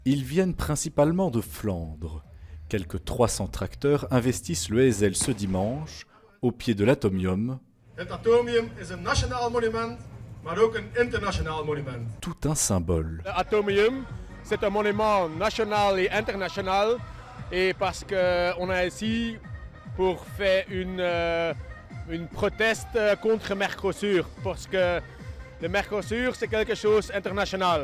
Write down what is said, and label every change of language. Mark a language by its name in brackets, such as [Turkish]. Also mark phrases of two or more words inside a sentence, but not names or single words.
[French] Ils viennent principalement de Flandre. Quelques 300 tracteurs investissent le Heysel ce dimanche, au pied de l'Atomium. [Dutch] Het atomium is een nationaal monument, maar ook een internationaal monument. [French] Tout un symbole. L'Atomium, c'est un monument national et international. Et parce qu'on est ici pour faire une proteste contre Mercosur. Parce que le Mercosur, c'est quelque chose d'international.